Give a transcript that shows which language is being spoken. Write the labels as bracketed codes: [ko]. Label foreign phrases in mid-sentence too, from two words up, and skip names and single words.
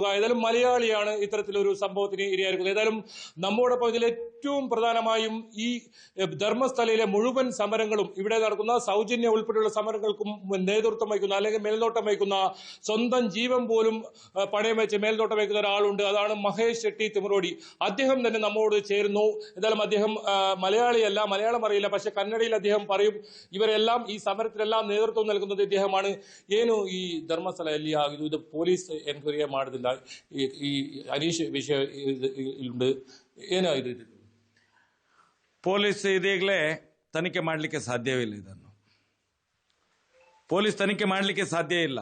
[ml] ഏതായാലും മലയാളിയാണ് ഇത്തരത്തിലൊരു സംഭവത്തിന് ഇരയായിരിക്കുന്നത്. ഏതായാലും നമ്മോടൊപ്പം ഇതിൽ ഏറ്റവും പ്രധാനമായും ഈ ധർമ്മസ്ഥലയിലെ മുഴുവൻ സമരങ്ങളും, ഇവിടെ നടക്കുന്ന സൗജന്യ ഉൾപ്പെടെയുള്ള സമരങ്ങൾക്കും നേതൃത്വം വഹിക്കുന്ന, അല്ലെങ്കിൽ മേൽനോട്ടം വഹിക്കുന്ന, സ്വന്തം ജീവൻ പോലും പണയം വെച്ച് മേൽനോട്ടം വഹിക്കുന്ന ഒരാളുണ്ട്. അതാണ് മഹേഷ് ഷെട്ടി തിമറോടി. അദ്ദേഹം തന്നെ നമ്മോട് ചേരുന്നു. എന്തായാലും അദ്ദേഹം മലയാളിയല്ല, മലയാളം അറിയില്ല, പക്ഷെ കന്നഡയിൽ അദ്ദേഹം പറയും. ഇവരെല്ലാം ഈ സമരത്തിലെല്ലാം നേതൃത്വം നൽകുന്നത് ಇദ്ദേഹമാണ്. [kn] ಏನು ಈ ಧರ್ಮಸ್ಥಳದಲ್ಲಿ ಇದು [en] police enquiry [kn] ಮಾಡೋದಿಲ್ಲ, ಈ ಅನೀಶ್ ವಿಷಯ ഉണ്ട്, ಏನೋ ಇದು ಪೊಲೀಸ್ ಇದೀಗಲೇ ತನಿಖೆ ಮಾಡಲಿಕ್ಕೆ ಸಾಧ್ಯವಿಲ್ಲ. ಇದನ್ನು ಪೊಲೀಸ್ ತನಿಖೆ ಮಾಡಲಿಕ್ಕೆ ಸಾಧ್ಯ ಇಲ್ಲ.